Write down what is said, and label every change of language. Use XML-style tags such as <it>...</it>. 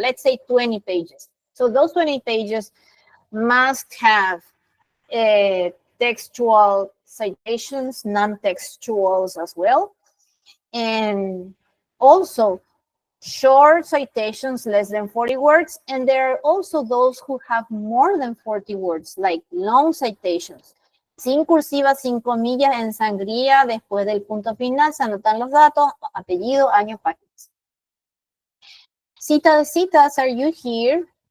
<en>Let's say 20 pages. So those 20 pages must have textual citations, non-textuals as well, and also short citations less than 40 words, and there are also those who have more than 40 words, like long citations.</en> <es>Sin cursiva, sin comillas, en sangría, después del punto final se anotan los datos, apellido, año, páginas.</es> <en>Cita de citas, are you here?</en>